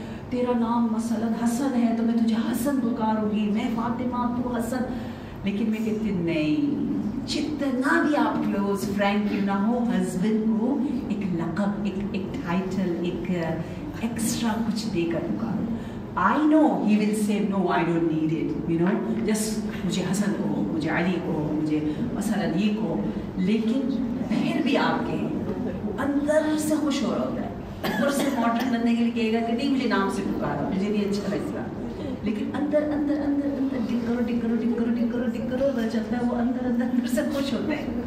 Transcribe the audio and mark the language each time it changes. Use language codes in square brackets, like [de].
[hi] तेरा नाम मसलन हसन है तो मैं तुझे हसन पुकारूंगी, मैं फातिमा तू हसन. लेकिन मैं कहती नहीं, जितना भी आप क्लोज फ्रेंड क्यों ना हो, हस्बैंड को एक लक़ब, एक टाइटल, एक एक्स्ट्रा कुछ देकर पुकारो. [en] I know he will say no, I don't need it, just [hi] मुझे हसन को, मुझे अली को, मुझे मसलन ये को. लेकिन फिर भी आपके अंदर से खुश हो रहा होता है. ऊपर से मॉडर्न बनने के लिए कहेगा कि नहीं मुझे नाम से पुकारो, मुझे नहीं अच्छा लगता. लेकिन अंदर अंदर अंदर अंदर डिग करो बल चलता है. वो अंदर से खुश होते हैं.